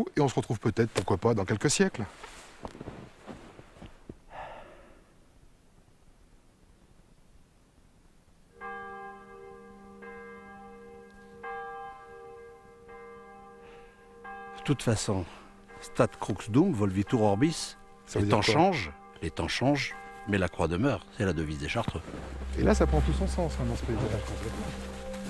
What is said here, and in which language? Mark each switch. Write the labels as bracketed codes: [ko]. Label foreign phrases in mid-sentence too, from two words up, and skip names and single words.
[fr] Et on se retrouve peut-être, pourquoi pas, dans quelques siècles. De toute façon, [la] stat crux dum, volvitur orbis, [fr] les temps changent, mais la croix demeure, c'est la devise des Chartreux. Et là, ça prend tout son sens dans ce pays.